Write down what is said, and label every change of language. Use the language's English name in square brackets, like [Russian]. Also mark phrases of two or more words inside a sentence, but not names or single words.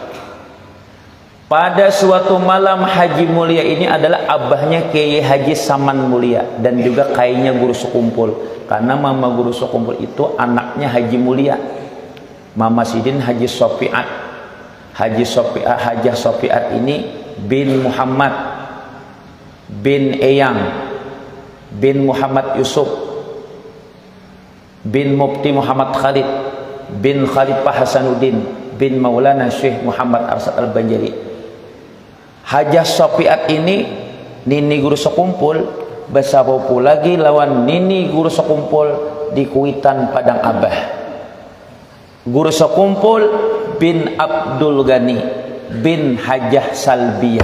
[Indonesian] Pada suatu malam Haji Mulia ini adalah abahnya Kiai Haji Saman Mulia dan juga kayaknya guru sekumpul. Karena mama guru sekumpul itu anaknya Haji Mulia, Mama Sidin Haji Sopiat. Hajah Sopiat ini bin Muhammad, bin Eyang, bin Muhammad Yusuf, bin Mufti Muhammad Khalid, bin Khalifah Hasanuddin, bin Maulana Syekh Muhammad Arsyad Al-Banjari. [Banjar] Hajah Sopiat ini nini guru sekumpul besabopu lagi lawan nini guru sekumpul di Kuitan Padang Abah. [Indonesian] Guru sekumpul bin Abdul Ghani bin Hajah Salbiyah.